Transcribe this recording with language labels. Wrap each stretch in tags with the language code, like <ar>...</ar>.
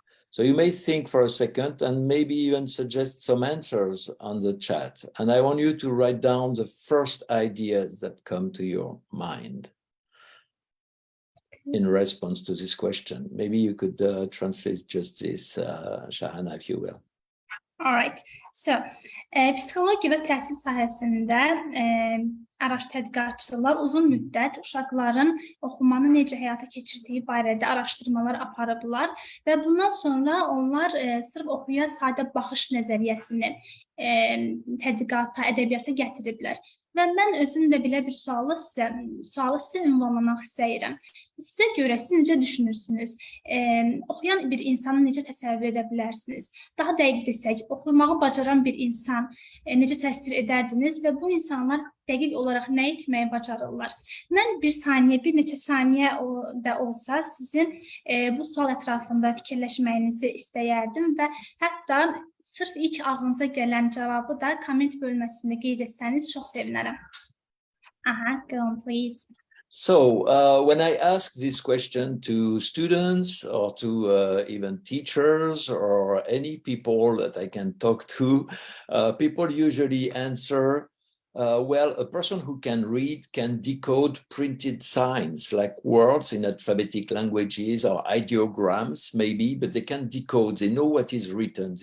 <en>So you may think for a second and maybe even suggest some answers on the chat. And I want you to write down the first ideas that come to your mind in response to this question. Maybe you could translate just this, Shahana, if you will. All right.</en> <az>So, psixologiya və təhsil sahəsində tədqiqatçılar uzun müddət uşaqların oxumanı necə həyata keçirdiyi barədə araşdırmalar aparıblar və bundan sonra onlar sırf oxuya sadə baxış nəzəriyyəsini tədqiqata, ədəbiyyata gətiriblər. Və mən özüm də belə bir sualı sizə ünvanlamaq istəyirəm. Sizə görə siz necə düşünürsünüz? Oxuyan bir insanı necə təsəvvür edə bilərsiniz? Daha dəqiq desək, oxumağı bacaran bir insan necə təsvir edərdiniz və bu insanlar dəqiq olaraq nə etməyi bacarırlar? Mən bir neçə saniyə da olsa sizin bu sual ətrafında fikirləşməyinizi istəyərdim və hətta sırf ilk ağlınıza gələn cavabı da komment bölməsində qeyd etsəniz çox sevinərəm.</az> <en>Go on, please. So when I ask this question to students or to even teachers or any people that I can talk to, people usually answer, well, a person who can read can decode printed signs like words in alphabetic languages or ideograms maybe, but they can decode, they know what is written.</en>